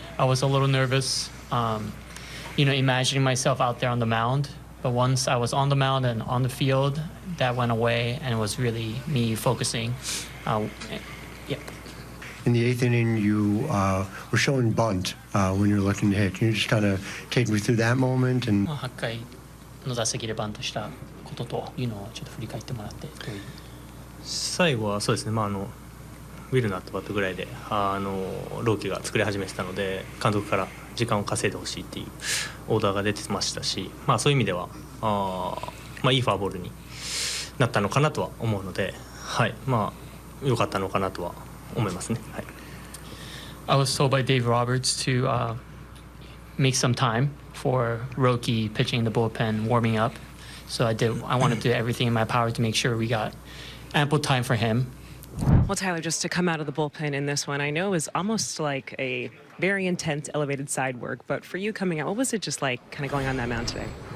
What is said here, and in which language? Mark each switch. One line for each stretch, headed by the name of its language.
English: I was a little nervous, imagining myself out there on the mound. But once I was on the mound and on the field, that went away, and it was really me focusing. Yeah. In the 8th inning, you were showing bunt when you were looking to hit. Can you just kind of take me through that moment?
Japanese: 8回の打席でバントしたことというのをちょっと振り返ってもらって。最後はそうですね、ウィルナーとバットぐらいでローキが作り始めてたので、監督から時間を稼いでほしいっていうオーダーが出てましたし、そういう意味ではいいフォアボールになったのかなとは思うので、良かったのかなとは思いますね。はい。
English: I was told by Dave Roberts to make some time for Roki pitching in the bullpen, warming up. So I wanted to do everything in my power to make sure we got ample time for him. Well, Tyler, just to come out of the bullpen in this one, I know is almost like a very intense elevated side work, but for you coming out, what was it just like kind of going on that mound today?